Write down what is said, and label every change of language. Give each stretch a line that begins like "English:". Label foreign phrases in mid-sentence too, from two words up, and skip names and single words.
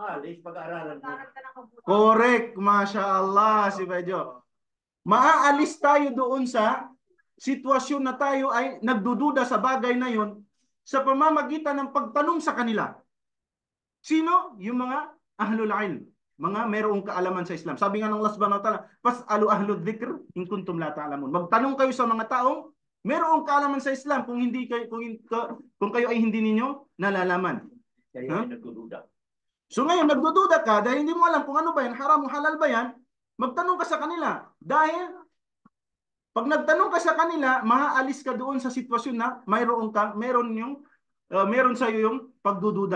Filipino: Correct,
Arabic: ما شاء الله,
Filipino: si Bejo. Maaalis tayo doon sa sitwasyon na tayo ay nagdududa sa bagay na yon sa pamamagitan ng pagtanong sa kanila. Sino? Yung mga
Arabic: أهل العلم,
Filipino: mga mayroong kaalaman sa Islam. Sabi nga ng
Arabic: Allah سبحانه وتعالى, فاسألوا أهل الذكر إن كنتم لا تعلمون.
Filipino: Magtanong kayo sa mga taong mayroong kaalaman sa Islam kung hindi kayo kung kayo ay hindi ninyo nalalaman. Huh? So ngayon nagdududa ka dahil hindi mo alam kung ano ba yan, haram o halal ba yan, magtanong ka sa kanila. Dahil pag nagtanong ka sa kanila, maaalis ka doon sa sitwasyon na meron sa iyo yung pagdududa.